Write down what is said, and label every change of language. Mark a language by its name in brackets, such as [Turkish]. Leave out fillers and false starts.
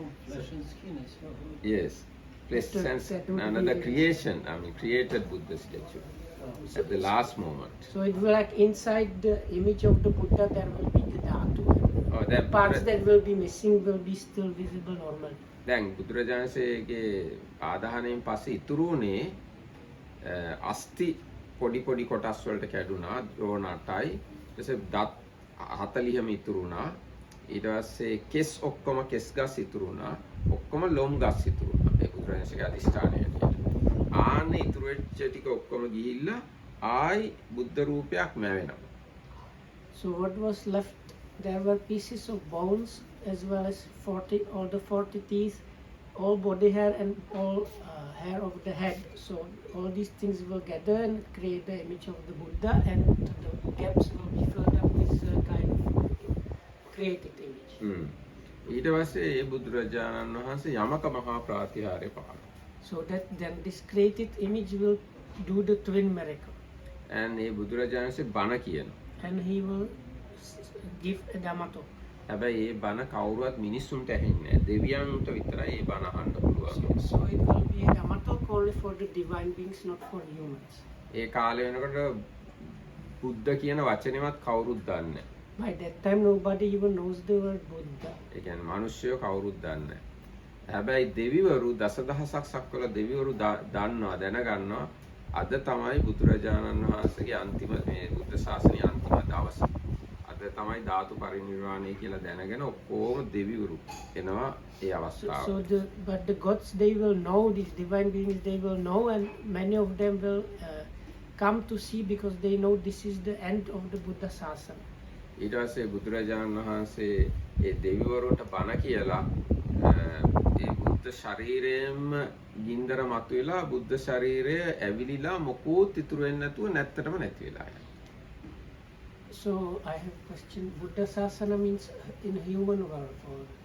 [English] Flesh and skin as well. Yes, flesh and another creation. I mean, created Buddha statue at the last moment. So it will like inside the image of the Buddha there will be the dhatu. The parts that will be missing will be still visible normally. [Sinhala] දැන් බුදුරජාණන්සේගේ ආදාහණයෙන් පස්සේ ඉතුරු වුණේ අස්ථි පොඩි පොඩි කොටස් වලට කැඩුනා ද්‍රෝණ 8යි. ඊට පස්සේ දත් 40ම ඉතුරු වුණා. ඊට පස්සේ කෙස් ඔක්කොම කෙස් ගස් ඉතුරු වුණා. ඔක්කොම ලොම් ගස් ඉතුරු වුණා. ඒ බුදුරජාණන්සේගේ අධිෂ්ඨානය ඇටියට. ආන්නේ ඉතුරු වෙච්ච ටික ඔක්කොම ගිහිල්ලා ආයි බුද්ධ රූපයක් මැවෙනවා. [English] So what was left, there were pieces of bones as well as all the 40 teeth, all body hair and all hair of the head. So all these things will gather and create the image of the Buddha, and the gaps will be filled up with kind of created image. [Sinhala] ඊට පස්සේ ඒ බුදුරජාණන් වහන්සේ යමක මහා ප්‍රාතිහාර්ය පාන. [English] So that then this created image will do the twin miracle. [Sinhala] And ඒ බුදුරජාණන් වහන්සේ බණ කියනවා. [English] And he will give a Dhammato. [Sinhala] හැබැයි ඒ බණ කවුරුවත් මිනිස්සුන්ට ඇහෙන්නේ නැහැ. දෙවියන්ට විතරයි ඒ බණ අහන්න පුළුවන්. [English] So it will be a Dhammato only for the divine beings, not for humans. [Sinhala] ඒ කාලේ වෙනකොට බුද්ධ කියන වචනේවත් කවුරුත් දන්නේ නැහැ. [English] By that time nobody even knows the word Buddha. [Sinhala] ඒ කියන්නේ මිනිස්සුયો කවුරුත් දන්නේ නැහැ. හැබැයි දෙවිවරු දසදහසක් සක්වල දෙවිවරු දන්නවා දැනගන්නවා අද තමයි බුදුරජාණන් වහන්සේගේ අන්තිම මේ බුද්ධ ශාසනයේ අන්තිම දවස. අද තමයි ධාතු පරිනිර්වාණය කියලා දැනගෙන ඔක්කොම දෙවිවරු එනවා ඒ අවස්ථාව. [English] But the gods, they will know, these divine beings, they will know, and many of them will come to see because they know this is the end of the Buddha Sasana. [Sinhala] ඊට පස්සේ බුදුරජාණන් වහන්සේ ඒ දෙවිවරුන්ට බණ කියලා ඒ බුද්ධ ශරීරයෙන්ම ගින්දර මතුවලා බුද්ධ ශරීරය ඇවිලිලා මොකෝත් ඉතුරු වෙන්නේ නැතුව නැත්තටම නැති වෙලා යනවා. [English] So I have a question. Buddha Sasana means in human world or?